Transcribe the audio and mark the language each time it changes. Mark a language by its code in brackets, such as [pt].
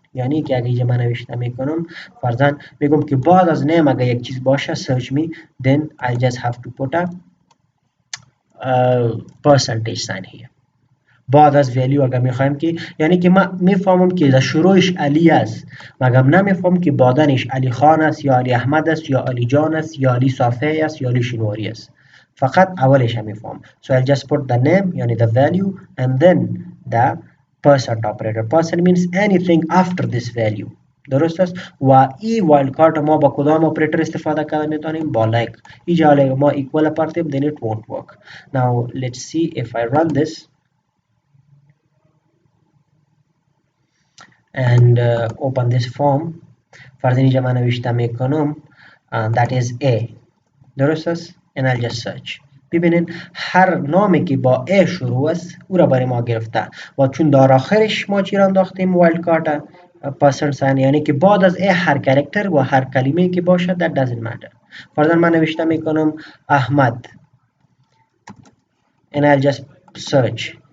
[fa] یعنی که اگه اینجا من نوشته میکنم فرضاً میگم که بعد از نیم اگر یک چیز باشه [en] search me then I just have to put a percentage sign here. [fa] بعد از ویلیو اگر میخوایم که یعنی که من میفهمم که در شروعش علی است، مگم نمیفهم که بعدنش علی خان است یا علی احمد است یا علی جان است یا علی صافی است یا علی شنواری است، فقط اولش هم میفهم. [en] So I'll just put the name [fa] یعنی [en] the value and then the percent operator. percent means anything after this value. [fa] درست است؟ و این وایلد کارت ما با کدام اپریتر استفاده کرده میتونیم؟ با like. اینجا ما equal پرتیم [en] then it won't work. Now let's see if I run this and open this form. [fa] فرض اینجا من نوشته میکنم [en] that is [fa] A. درست است؟ [en] and I'll just search. [fa] ببینین هر نامی که با A شروع است او را برای ما گرفته و چون در آخرش ما چی را انداختیم وایلد کارت پرسنت ساین، یعنی که بعد از A هر کاراکتر و هر کلمه که باشد [en] that doesn't matter. [fa] فرضاً من نوشته میکنم احمد [en] and I'll just search.